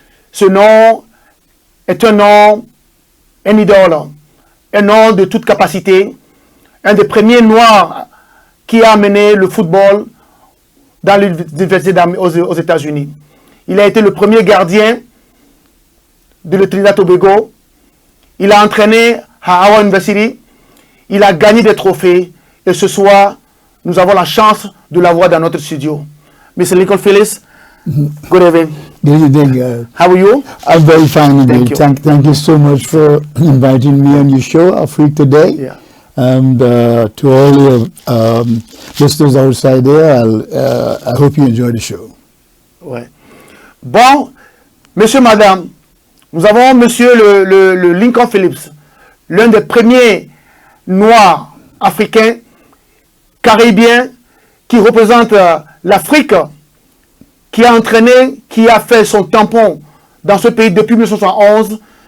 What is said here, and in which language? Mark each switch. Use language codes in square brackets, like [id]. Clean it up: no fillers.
[fr] Ce nom est un nom, un idole, un nom de toute capacité, un des premiers noirs qui a amené le football dans l'université aux États-Unis. Il a été le premier gardien de le Trinidad Tobago. Il a entraîné à Howard University. Il a gagné des trophées. Et ce soir, nous avons la chance de l'avoir dans notre studio. [en] Mr. Lincoln Phillips, good evening. Good evening. How are you? I'm very fine. Thank you. Thank you so much for inviting me on your show, Afrique Today. Yeah. And to all your listeners outside there, I hope you enjoy the show. [fr] Ouais. Bon, monsieur, madame, nous avons monsieur le Lincoln Phillips, l'un des premiers noirs africains, caribéens, qui représente l'Afrique, qui a entraîné, qui a fait son tampon dans ce pays depuis 1971.